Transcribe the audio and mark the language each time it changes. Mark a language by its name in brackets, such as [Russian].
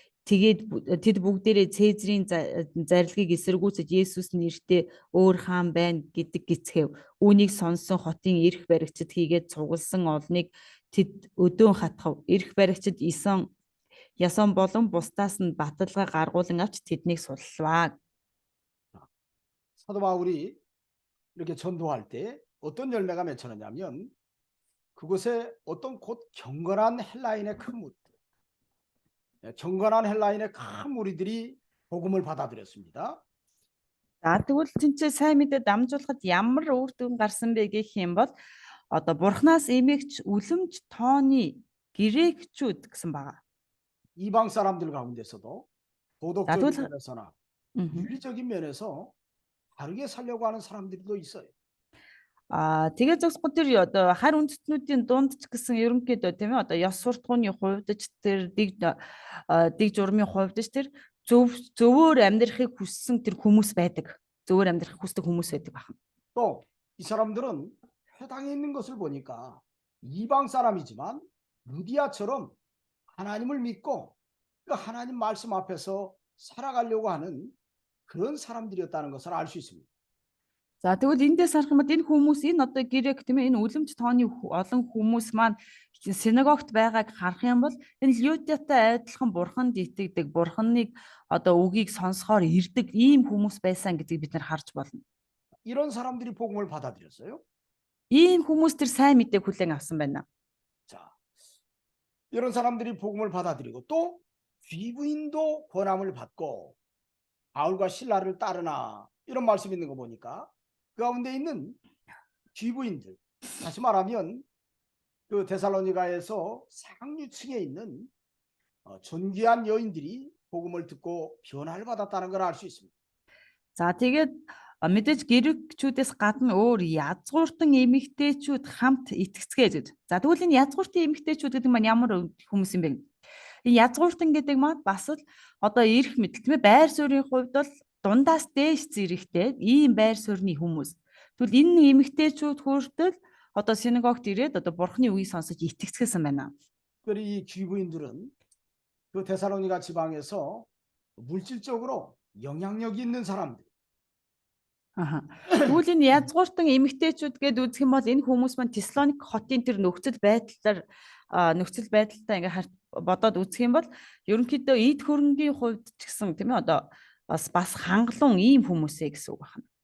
[Mongolian] Тэгээд тэд бүгдээрээ Цэзрийн зарилгыг эсэргүүцэж Есүс нэртэй өөр хаан байна гэдэг гисгэв. Үүнийг сонссон хотын эрх баригчид хийгээд цугласан олныг тэд өдөөн хатгав. Эрх баригчид Ясон болон бусдаас нь баталгаа гаргуулan авч тэднийг суллаа. [Korean] 사도 바울이 이렇게 전도할 때 어떤 열매가 맺혀졌냐면 그곳에 어떤 곧 경건한 헬라인의 큰 무리들, 경건한 헬라인의 큰 무리들이 복음을 받아들였습니다. [Mongolian] За тэгвэл тэнцээ сайн мэдээ дамжуулахад ямар үр дүн гарсан бэ гэх юм бол одоо бурхнаас эмээгч, үлэмж, тооны грекчүүд гэсэн байгаа. [Korean] 이방 사람들 가운데서도 도덕적인 나도 면에서나 윤리적인 면에서 다르게 살려고 하는 사람들도 있어요. [Mongolian] Тэгээд зогсохгүй тэр одоо харь үндэстнүүдийн дунд ч гэсэн ерөнхийдөө тийм ээ одоо ёс суртахууны хувьд ч тэр дэг журмын хувьд ч тэр зөвөр амьдрахыг хүссэн тэр хүмүүс байдаг. зөвөр амьдрах хүсдэг хүмүүс байдаг байна. [Korean] 또 이 사람들은 회당에 있는 것을 보니까 이방 사람이지만 루디아처럼 하나님을 믿고 그 하나님 말씀 앞에서 살아가려고 하는 그런 사람들이었다는 것을 알 수 있습니다. [Mongolian] За тэгвэл эндээс харах юм бол энэ хүмүүс энэ одоо грек тийм ээ энэ үлэмж тооны олон хүмүүс маань синагогт байгааг харах юм бол энэ Людатай адилхан бурханд итгэдэг, бурханыг одоо үгийг сонсохоор ирдэг ийм хүмүүс байсан гэдгийг бид нар харж болно. [Korean] 이런 사람들이 복음을 받아들였어요. [Mongolian] Ийм хүмүүс тэр сайн мэдээг хүлээн авсан байна. [Korean] 자, 이런 사람들이 복음을 받아들이고 또 귀부인도 권함을 받고 바울과 신라를 따르나 이런 말씀 있는 거 보니까 그 가운데 있는 귀부인들, 다시 말하면 그 데살로니가에서 상류층에 있는 존귀한 여인들이 복음을 듣고 변화를 받았다는 걸 알 수 있습니다. [Mongolian] За тэгээд мэдээж грекчүүдээс гадна өөр язгууртан эмэгтэйчүүд хамт итгэцгээе. За тэгвэл энэ язгууртан эмэгтэйчүүд гэдэг нь ямар хүмүүс юм бэ? Энэ язгууртан гэдэг маань бас л одоо эрх мэдэл тийм ээ байр суурийн хувьд бол дундаас дээш зэрэгтэй ийм байр суурьны хүмүүс. Тэгвэл энэ эмэгтэйчүүд хүртэл одоо синагогт ирээд одоо бурхны үгийг сонсож итгэцгээсэн байна. [Korean] 특별히 이 귀부인들은 그 데살로니가 지방에서 물질적으로 영향력이 있는 사람들. [Mongolian] Тэгвэл энэ язгууртан эмэгтэйчүүд гэдээ үзэх юм бол энэ хүмүүс маань Теслоник хотын тэр нөхцөл байдлаар ингээ бодоод үзэх юм бол ерөнхийдөө эд хөрөнгийн хувьд ч гэсэн тийм ээ одоо бас хангалуун ийм хүмүүсээ гэсэн үг байна.